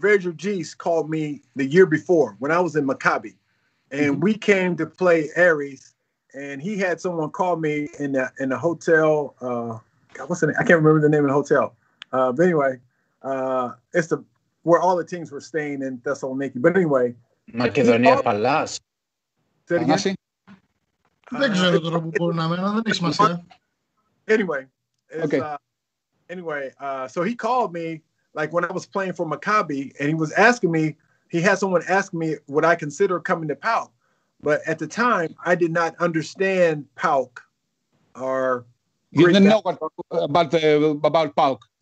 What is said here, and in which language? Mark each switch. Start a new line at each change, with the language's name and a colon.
English: Virgil G's called me the year before when I was in Maccabi, and we came to play Aries, and he had someone call me in the hotel. What's the name? I can't remember the name of the hotel. But anyway, it's where all the teams were staying in Thessaloniki. But anyway, Macedonia Palace. Say it again.
Greek: Δεν ξέρω τώρα που μπορεί να μένω, δεν έχει σημασία.
English: So he called me like when I was playing for Maccabi, and he was asking me, he had someone ask me would I consider coming to PAOK. But at the time, I did not understand PAOK or you didn't know about PAOK.